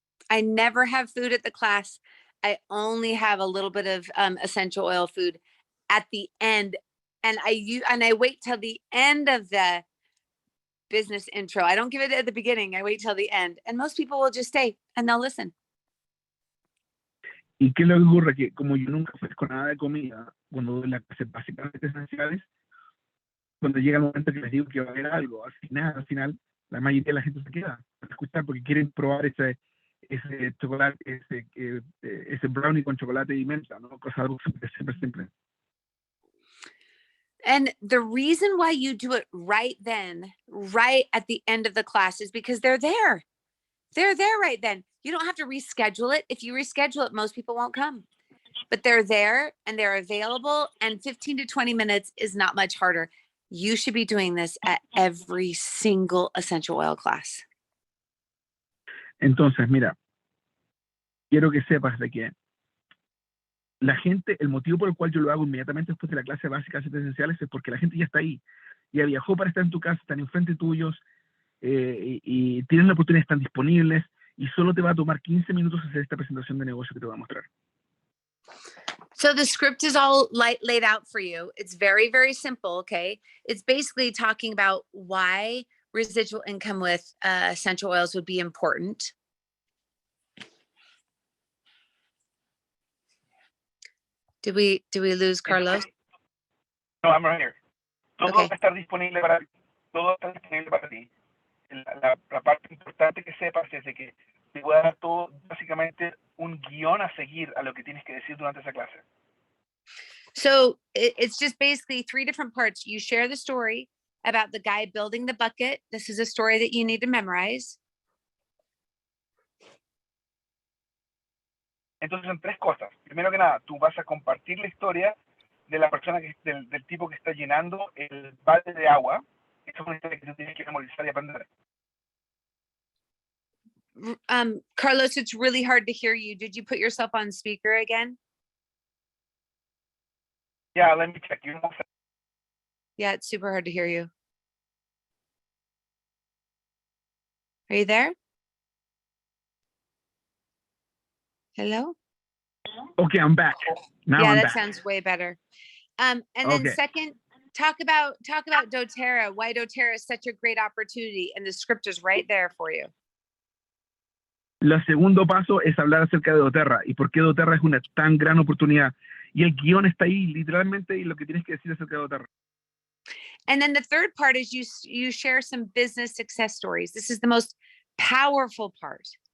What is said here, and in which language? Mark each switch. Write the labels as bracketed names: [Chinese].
[English] I never have food at the class. I only have a little bit of essential oil food at the end. And I wait till the end of the business intro. I don't give it at the beginning. I wait till the end. And most people will just stay and they'll listen. [Spanish] ¿Y qué es lo que ocurre? Que como yo nunca ofrezco nada de comida, cuando doy la clase básicamente esenciales, cuando llega el momento que les digo que va a haber algo, al final, la mayoría de la gente se queda a escuchar porque quieren probar ese chocolate, ese brownie con chocolate y menta, ¿no? Algo súper simple. [English] And the reason why you do it right then, right at the end of the class, is because they're there. They're there right then. You don't have to reschedule it. If you reschedule it, most people won't come. But they're there and they're available, and 15 to 20 minutes is not much harder. You should be doing this at every single essential oil class. [Spanish] Entonces, mira, quiero que sepas de que la gente, el motivo por el cual yo lo hago inmediatamente después de la clase básica de aceites esenciales es porque la gente ya está ahí, ya viajó para estar en tu casa, están enfrente tuyos, y tienen la oportunidad, están disponibles, y solo te va a tomar 15 minutos hacer esta presentación de negocio que te voy a mostrar. [English] So the script is all laid out for you. It's very, very simple, okay? It's basically talking about why residual income with essential oils would be important. Did we lose Carlos? No, I'm right here. [Spanish] Todo [English] Okay. [Spanish] va a estar disponible para ti. Todo está disponible para ti. La parte importante que sepas es de que te voy a dar todo, básicamente, un guión a seguir a lo que tienes que decir durante esa clase. [English] So it's just basically 3 different parts. You share the story about the guy building the bucket. This is a story that you need to memorize. [Spanish] Entonces, en 3 cosas. Primero que nada, tú vas a compartir la historia de la persona del tipo que está llenando el balde de agua. Esa es una historia que tú tienes que memorizar y aprender. [English] Carlos, it's really hard to hear you. Did you put yourself on speaker again? Yeah, let me check. Yeah, it's super hard to hear you. Are you there? Hello? Okay, I'm back. Now Yeah, I'm that back. sounds way better. And then Okay. second, talk about doTERRA, why doTERRA is such a great opportunity, and the script is right there for you. [Spanish] El segundo paso es hablar acerca de doTERRA y por qué doTERRA es una tan gran oportunidad. Y el guión está ahí, literalmente, y lo que tienes que decir acerca de doTERRA. [English] And then the third part is you share some business success stories. This is the most powerful part.